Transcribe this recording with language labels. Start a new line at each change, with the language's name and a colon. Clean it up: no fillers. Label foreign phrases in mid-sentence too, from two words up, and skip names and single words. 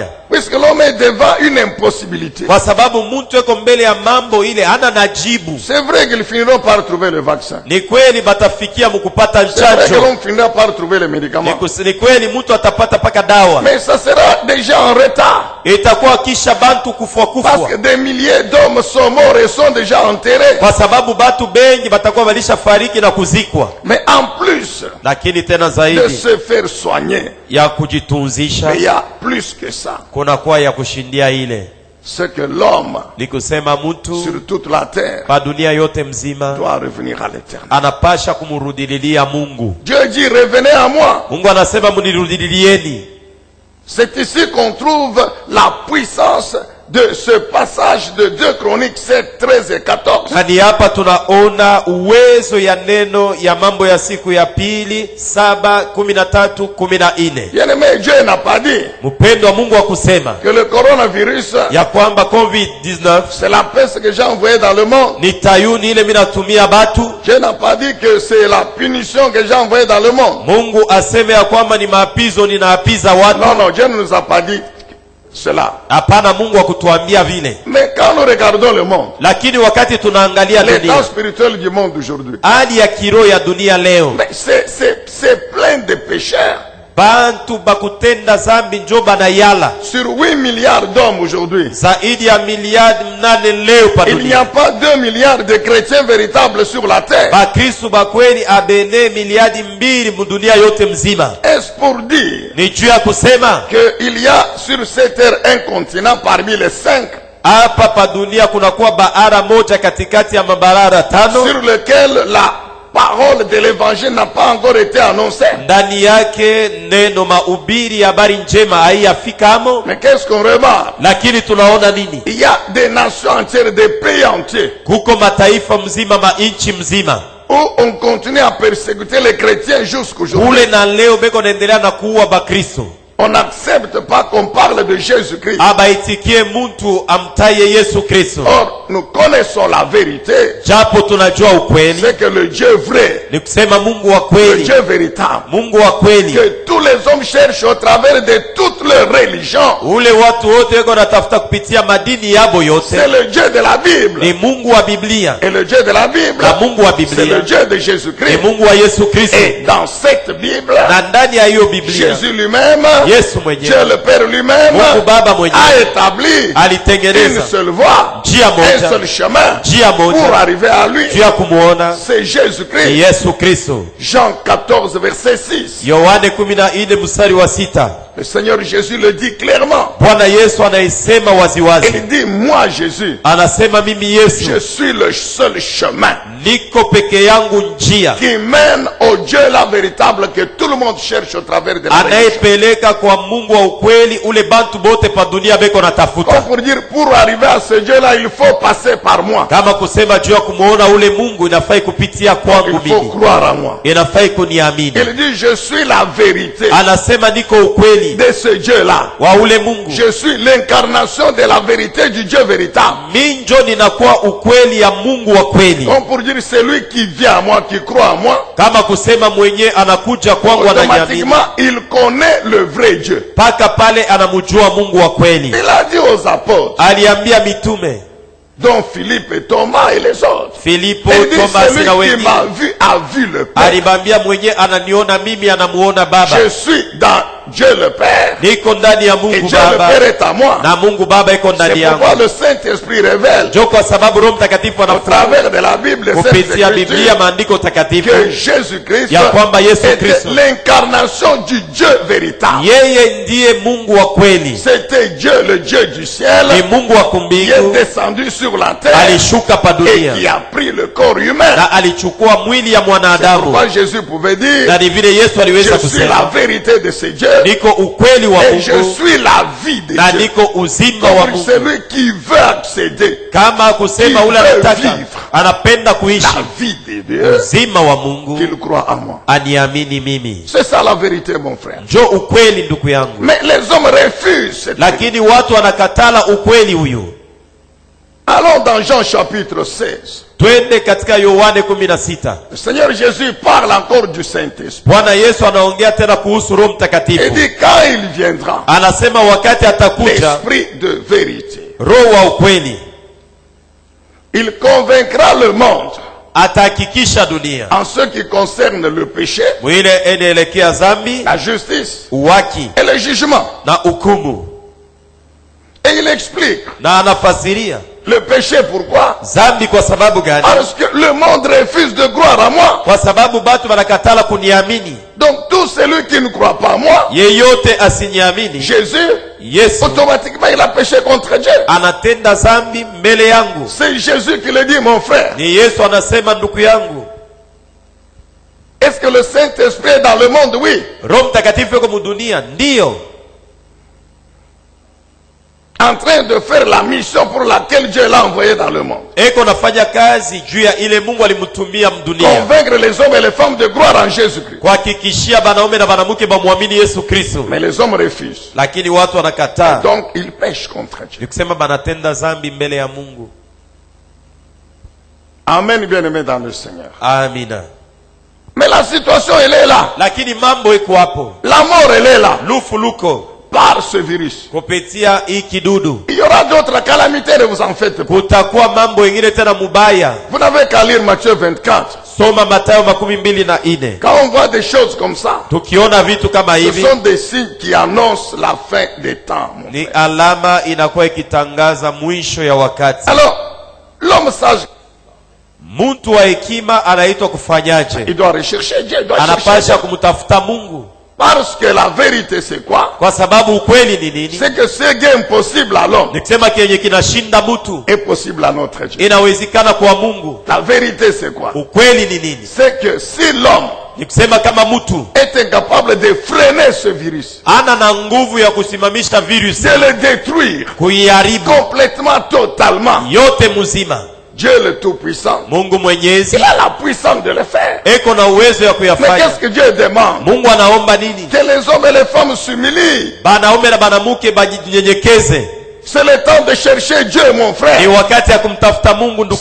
French: Puisque l'homme est devant une impossibilité.
Swahili: Kwa sababu mtu yuko mbele ya mambo ile hana najibu.
French: C'est vrai qu'ils finiront par trouver le vaccin.
Swahili: Ni kweli batafikia mkupata
French: C'est vrai que
Swahili: chanjo.
French: l'homme finira par trouver les médicaments.
Swahili: Ni kweli mtu atapata paka dawa.
French: Mais ça sera déjà en retard.
Swahili: Itakuwa kisha bantu kufwa
French: Parce
Swahili: kufwa.
French: que des milliers d'hommes sont morts et sont déjà enterrés.
Swahili: Kwa sababu batu bengi batakuwa balisha fariki na kuzikwa.
French: Mais en plus
Swahili: Lakini tena
French: de
Swahili: zaidi
French: se faire soigner,
Swahili: ya kujitunzisha,
French: mais il y a plus que ça.
Swahili: kuna kwa ya kushindia ile.
French: C'est que l'homme,
Swahili: Ni kusema mtu
French: sur toute la terre,
Swahili: pa dunia yote mzima
French: doit revenir à l'éternel.
Swahili: anapasha kumrudililia Mungu.
French: Dieu dit, revenez à moi.
Swahili: Mungu anasema munirudilieni.
French: C'est ici qu'on trouve la puissance de ce passage de 2 Chroniques 7, 13 et 14.
Swahili: Na ni hapa tunaona uwezo ya neno ya Mambo ya Siku ya Pili 7:13-14.
French: Bien-aimé, Dieu n'a pas dit
Swahili: Mpendo wa Mungu wa kusema
French: que le coronavirus,
Swahili: ya kwamba COVID-19
French: c'est la peste que j'ai envoyée dans le monde.
Swahili: ni tayuni ile minatumia batu.
French: Dieu n'a pas dit que c'est la punition que j'ai envoyée dans le monde.
Swahili: Mungu aseme ya kwamba ni maapizo ninaapiza watu.
French: Non, non, Dieu ne nous a pas dit cela.
Swahili: Hapana, Mungu akutuambia vile.
French: Mais quand nous regardons le monde,
Swahili: Lakini wakati tunaangalia
French: l'état
Swahili: dunia,
French: spirituel du monde d'aujourd'hui,
Swahili: hali ya kiroho ya dunia leo,
French: mais c'est plein de pécheurs.
Swahili: bantu bakutenda zambi njo banayala.
French: Sur 8 milliards d'hommes aujourd'hui,
Swahili: Zaidi ya miliardi 8 leo pa
French: il n'y
Swahili: dunia.
French: a pas 2 milliards de chrétiens véritables sur la terre.
Swahili: Bakristu bakweli abene miliardi 2 mudunia yote mzima.
French: Est-ce pour dire
Swahili: Ni juu ya kusema
French: qu'il y a sur cette terre un continent parmi les 5
Swahili: hapa pa dunia kunakuwa bahara moja katikati ya mabarara 5
French: sur lequel la parole de l'évangile n'a pas encore été annoncée?
Swahili: ndani yake neno mahubiri ya habari njema haiyafikamo.
French: Mais qu'est-ce qu'on remarque?
Swahili: Lakini tunaona nini?
French: Il y a des nations entières, des pays entiers,
Swahili: Kuko mataifa mzima, mainchi mzima
French: où on continue à persécuter les chrétiens jusqu'aujourd'hui.
Swahili: ule na leo beko naendelea na kuua Bakristo.
French: On n'accepte pas qu'on parle de Jésus-Christ.
Swahili: Abaitikie muntu amtaye Yesu Kristo.
French: Or, nous connaissons la vérité.
Swahili: Japo tunajua ukweli,
French: C'est que le Dieu vrai,
Swahili: ni kusema Mungu wa
French: le
Swahili: kweli,
French: Dieu véritable,
Swahili: Mungu wa kweli,
French: que tous les hommes cherchent au travers de toutes leurs religions,
Swahili: ule watu wote weko natafuta kupitia madini yabo yote,
French: c'est le Dieu de la Bible.
Swahili: ni Mungu wa Biblia.
French: Et le Dieu de la Bible,
Swahili: Na Mungu wa
French: c'est
Swahili: Biblia
French: le Dieu de
Swahili: ni
French: Jésus-Christ.
Swahili: Mungu wa Yesu Kristo.
French: Et dans cette Bible,
Swahili: Na ndani ya hiyo Biblia
French: Jésus lui-même
Swahili: Yesu mwenyewe,
French: Dieu le Père lui-même
Swahili: Mungu Baba
French: a
Swahili: mwenyewe
French: établi une
Swahili: alitengeneza
French: seule voie,
Swahili: njia
French: un
Swahili: moja,
French: seul chemin
Swahili: njia
French: pour
Swahili: moja
French: arriver à lui.
Swahili: juu ya kumuona
French: C'est Jésus-Christ.
Swahili: ni Yesu Kristo.
French: Jean 14, verset 6.
Swahili: Yohane 14 mstari wa 6.
French: Le Seigneur Jésus le dit clairement.
Swahili: Bwana Yesu anaisema waziwazi,
French: Il dit, moi Jésus,
Swahili: anasema mimi Yesu
French: je suis le seul chemin
Swahili: niko peke yangu njia
French: qui mène au Dieu la véritable que tout le monde cherche au travers de la religion.
Swahili: anayepeleka kwa Mungu wa ukweli ule bantu bote pa dunia beko natafuta.
French: Comme pour dire, pour arriver à ce Dieu-là, il faut passer par moi.
Swahili: Kama kusema juu ya kumuona ule Mungu inafai kupitia kwangu
French: Il faut
Swahili: mimi,
French: croire en moi.
Swahili: inafai kuniamini.
French: Il dit, je suis la vérité
Swahili: Anasema niko ukweli
French: de ce Dieu-là.
Swahili: wa ule Mungu,
French: Je suis l'incarnation de la vérité du Dieu véritable.
Swahili: minjo ninakuwa ukweli ya Mungu wa kweli.
French: Comme pour dire, celui qui vient à moi, qui croit en moi,
Swahili: Kama kusema mwenye anakuja kwangu ananiamini,
French: automatiquement, il connaît le vrai Dieu.
Swahili: paka pale anamjua Mungu wa kweli.
French: Il a dit aux apôtres,
Swahili: Aliambia mitume
French: dont Philippe et Thomas et les autres,
Swahili: Filipo,
French: il dit,
Swahili: Thomas
French: celui
Swahili: na
French: qui
Swahili: wengine,
French: m'a vu a vu le Père.
Swahili: alibambia mwenye ananiona mimi anamuona Baba.
French: Je suis dans Dieu le Père
Swahili: Niko ndani ya
French: et
Swahili: Mungu
French: Dieu le
Swahili: Baba
French: Père est à moi.
Swahili: na Mungu Baba iko ndani
French: C'est
Swahili: yangu.
French: pourquoi le Saint-Esprit révèle
Swahili: Jo kwa sababu Roho Mtakatifu
French: au
Swahili: anafunua
French: travers de la Bible, cette
Swahili: kupitia Biblia,
French: écriture,
Swahili: maandiko takatifu,
French: que Jésus-Christ
Swahili: ya kwamba Yesu
French: était
Swahili: Kristo
French: l'incarnation du Dieu véritable.
Swahili: yeye ndiye Mungu wa kweli,
French: C'était Dieu, le Dieu du ciel,
Swahili: ni Mungu wa
French: qui est
Swahili: kumbingu,
French: descendu sur la terre
Swahili: alishuka pa
French: et
Swahili: dunia
French: qui a pris le corps humain.
Swahili: na alichukua mwili ya mwanadamu.
French: Pourquoi Jésus pouvait dire,
Swahili: Na ni vile Yesu aliweza
French: je suis la
Swahili: kusema
French: vérité de ce Dieu
Swahili: niko ukweli wa
French: et je
Swahili: Mungu
French: suis la vie de
Swahili: na
French: Dieu.
Swahili: niko uzima wa
French: Comme
Swahili: Mungu.
French: celui qui veut accéder
Swahili: Kama kusema ule anataka anapenda kuishi
French: la vie de Dieu,
Swahili: uzima wa Mungu,
French: qu'il croit en moi.
Swahili: aniamini mimi.
French: C'est ça la vérité, mon frère.
Swahili: Njo ukweli ndugu yangu,
French: Mais les hommes refusent cette vérité.
Swahili: lakini watu wanakatala ukweli huyu.
French: Allons dans Jean chapitre 16.
Swahili: Twende katika Yohane 16.
French: Le Seigneur Jésus parle encore du Saint-Esprit.
Swahili: Bwana Yesu anaongea tena kuhusu Roho
French: Il
Swahili: Mtakatifu.
French: dit, quand il viendra,
Swahili: Anasema wakati atakuja
French: l'Esprit de vérité,
Swahili: Roho wa ukweli,
French: il convaincra le monde
Swahili: atahakikisha dunia
French: en ce qui concerne le péché,
Swahili: mwile enaelekea zambi,
French: la justice
Swahili: uwaki
French: et le jugement.
Swahili: na hukumu.
French: Et il explique
Swahili: Na anafasiria
French: le péché, pourquoi?
Swahili: zambi kwa sababu gani?
French: Parce que le monde refuse de croire à moi.
Swahili: Kwa sababu batu wanakatala kuniamini.
French: Donc tout celui qui ne croit pas à moi,
Swahili: Yeyote asiniamini
French: Jésus,
Swahili: Yesu,
French: automatiquement il a péché contre Dieu.
Swahili: anatenda zambi mbele yangu.
French: C'est Jésus qui le dit, mon frère.
Swahili: Ni Yesu anasema, ndugu yangu.
French: Est-ce que le Saint-Esprit est dans le monde? Oui.
Swahili: Roho Mtakatifu yuko mudunia, ndiyo,
French: En train de faire la mission pour laquelle Dieu l'a envoyé dans le monde.
Swahili: eko nafanya kazi juu ya ile Mungu alimtumia mdunia,
French: Convaincre les hommes et les femmes de croire en Jésus-Christ.
Swahili: kuhakikishia banaume na banamuke bamwamini Yesu Kristo.
French: Mais les hommes refusent.
Swahili: Lakini watu wanakataa,
French: Donc ils pêchent contre Dieu.
Swahili: ni kusema banatenda zambi mbele ya Mungu.
French: Amen, bien-aimés dans le Seigneur.
Swahili: Amina.
French: Mais la situation, elle est là.
Swahili: Lakini mambo iko hapo,
French: La mort, elle est là.
Swahili: lufu luko
French: Par ce virus.
Swahili: kupitia hii kidudu.
French: Il y aura d'autres calamités, ne vous en faites pas.
Swahili: Kutakuwa mambo ingine tena mubaya.
French: Vous n'avez qu'à lire Matthieu 24.
Swahili: Soma Mathayo 24.
French: Quand on voit des choses comme ça,
Swahili: Tukiona vitu kama
French: ce
Swahili: hivi,
French: sont des signes qui annoncent la fin des temps, mon
Swahili: ni
French: frère.
Swahili: alama inakuwa ikitangaza mwisho ya wakati.
French: Alors, l'homme sage,
Swahili: Mtu wa hekima anaitwa kufanyaje?
French: il doit rechercher Dieu, il doit chercher
Swahili: Anapasha
French: Dieu.
Swahili: kumtafuta Mungu,
French: Parce que la vérité, c'est quoi?
Swahili: kwa sababu ukweli ni nini?
French: C'est que ce qui est impossible à l'homme
Swahili: Ni kusema kenye kinashinda mtu
French: est possible à notre Dieu.
Swahili: inawezekana kwa Mungu.
French: La vérité, c'est quoi?
Swahili: Ukweli ni nini?
French: C'est que si l'homme
Swahili: Ni kusema kama mtu
French: est incapable de freiner ce virus,
Swahili: ana na nguvu ya kusimamisha virusi,
French: de le détruire
Swahili: kuiharibu
French: complètement, totalement,
Swahili: yote mzima,
French: Dieu le Tout-Puissant,
Swahili: Mungu Mwenyezi
French: il a la puissance de le faire.
Swahili: eko na uwezo ya
French: Mais qu'est-ce
Swahili: kuyafanya.
French: que Dieu demande?
Swahili: Mungu anaomba nini?
French: Que les hommes et les femmes s'humilient.
Swahili: Banaume na banamuke bajinyenyekeze.
French: C'est le temps de chercher Dieu, mon frère.
Swahili: Ni wakati ya kumtafuta Mungu, ndugu